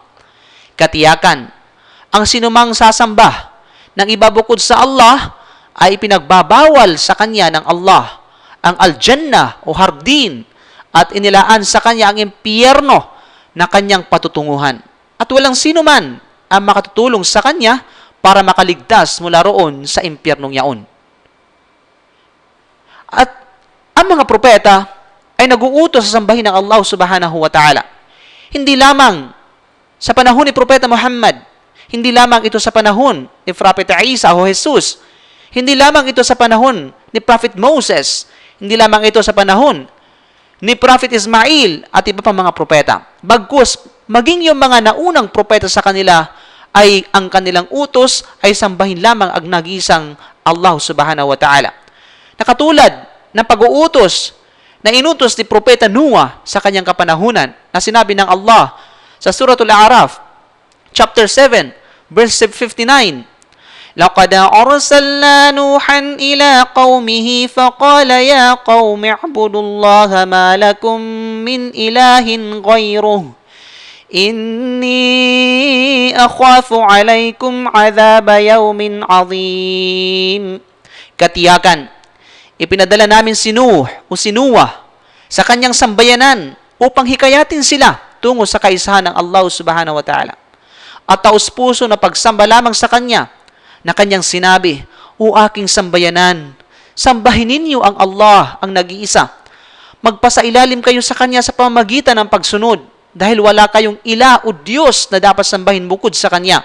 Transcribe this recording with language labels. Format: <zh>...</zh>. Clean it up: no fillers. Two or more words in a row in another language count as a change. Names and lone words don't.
<tl>Katiyakan, ang sinumang sasamba ng iba bukod sa Allah ay ipinagbabawal sa kanya ng Allah ang Al-Jannah o hardin at inilaan sa kanya ang impyerno na kanyang patutunguhan. At walang sino man ang makatutulong sa kanya para makaligtas mula roon sa impyernong yaon. At ang mga propeta ay nag-uutos sa sambahin ng Allah</tl> <ar>سبحانه وتعالى.</ar> <tl>Hindi lamang sa panahon ni Propeta Muhammad, hindi lamang ito sa panahon ni Prophet Isa o Jesus, hindi lamang ito sa panahon ni Prophet Moses, hindi lamang ito sa panahon ni Prophet Ismail at iba pang mga propeta. Bagkus, maging yung mga naunang propeta sa kanila ay ang kanilang utos ay sambahin lamang ang nag-iisang Allah</tl> <ar>سبحانه وتعالى.</ar> <tl>Nakatulad ng pag-uutos na inutos ni Propeta Noah sa kanyang kapanahunan na sinabi ng Allah sa Suratul A'raf,</tl> <en>chapter 7, verse 59,</en> <ar>لَقَدْ أَرْسَلْنَا نُوحًا إِلَىٰ قَوْمِهِ فَقَالَ يَا قَوْمِ اعْبُدُوا اللَّهَ مَا لَكُمْ مِنْ إِلَٰهٍ غَيْرُهُ إِنِّي أَخَافُ عَلَيْكُمْ عَذَابَ يَوْمٍ عَظِيمٍ.</ar> <tl>Katiyakan, ipinadala namin si Nuh o si Noah sa kanyang sambayanan upang hikayatin sila tungo sa kaisahan ng Allah</tl> <ar>سبحانه وتعالى.</ar> <tl>At taus-puso na pagsamba lamang sa kanya na kanyang sinabi, O aking sambayanan, sambahin ninyo ang Allah, ang nag-iisa. Magpasailalim kayo sa kanya sa pamamagitan ng pagsunod dahil wala kayong ila o Diyos na dapat sambahin bukod sa kanya.</tl>